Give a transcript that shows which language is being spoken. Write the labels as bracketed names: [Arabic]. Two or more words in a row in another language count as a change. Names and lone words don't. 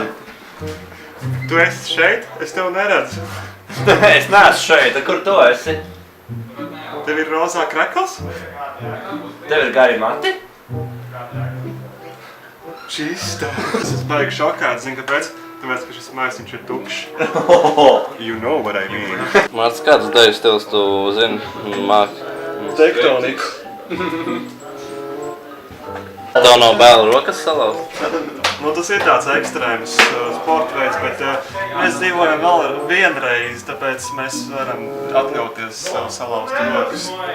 [Latvian] Tu esi šeit? Es tev neredzu. Es neesmu šeit, kur tu esi? Tev ir rozā krekls? Tev ir gari mati? Čista. Es esmu baigi šokāts, zini kāpēc? Tāpēc, ka šis maisiņš ir tukšs. [English] You know what I mean. [Latvian] Mārts, kāds deju stils tu zini? Māk. Tektoniku. Tev nav bēla rokas salauzt? Nu, tas ir tāds ekstrēms sporta veids, bet mēs dzīvojam vēl vienreiz, tāpēc mēs varam atļauties salauzt rokas.